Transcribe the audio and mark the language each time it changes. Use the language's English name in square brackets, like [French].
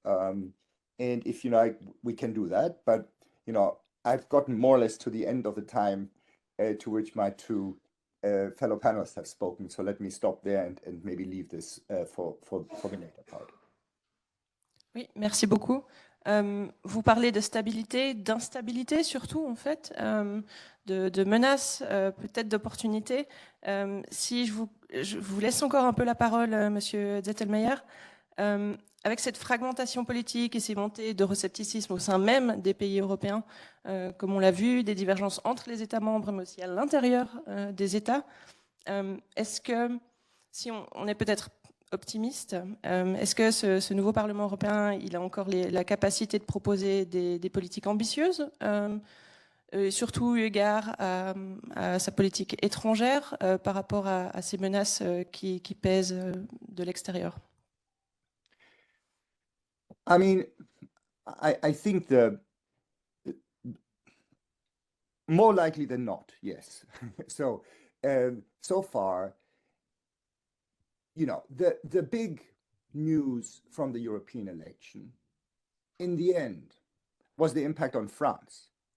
[English] And if you like, we can do that. But, I've gotten more or less to the end of the time to which my two fellow panelists have spoken. So let me stop there and maybe leave this for the later part. [French] Oui, merci beaucoup. Vous parlez de stabilité, d'instabilité surtout, en fait, de menaces, peut-être d'opportunités. Si je vous laisse encore un peu la parole, Monsieur Zettelmeyer, avec cette fragmentation politique et ces montées d'euroscepticisme au sein même des pays européens, comme on l'a vu, des divergences entre les États membres, mais aussi à l'intérieur des États, est-ce que, si on est peut-être optimiste, est-ce que ce nouveau Parlement européen, il a encore la capacité de proposer des politiques ambitieuses, surtout eu égard à sa politique étrangère par rapport à ces menaces qui pèsent de l'extérieur? [English] I mean, I think more likely than not, yes. So far, the big news from the European election, in the end, was the impact on France.